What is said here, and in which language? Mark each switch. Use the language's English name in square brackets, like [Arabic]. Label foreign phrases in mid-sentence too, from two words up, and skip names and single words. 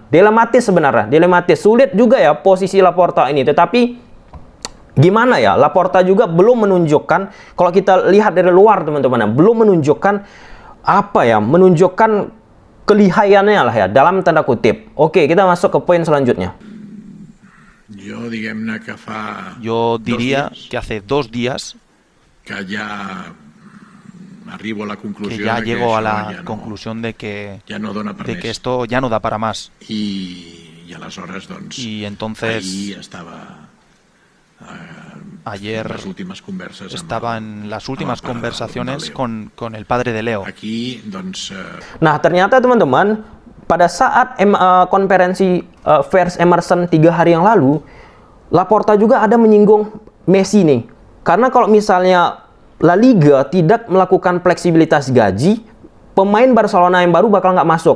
[Indonesian] Dilematis sebenarnya, dilematis. Sulit juga ya posisi Laporta ini, tetapi gimana ya, Laporta juga belum menunjukkan, kalau kita lihat dari luar teman-teman, belum menunjukkan menunjukkan kelihayannya lah ya, dalam tanda kutip. Oke, kita masuk ke poin selanjutnya. [Spanish] Yo diría que hace 2 días que ya llego a la conclusión de que esto ya no da para más. Y entonces ayer estaba en las últimas conversaciones con el padre de Leo. [Indonesian] Nah, ternyata teman-teman, pada saat konferensi pers Emerson 3 hari yang lalu, Laporta juga ada menyinggung Messi nih. Karena kalau misalnya La Liga tidak melakukan fleksibilitas gaji, pemain Barcelona yang baru bakal nggak masuk.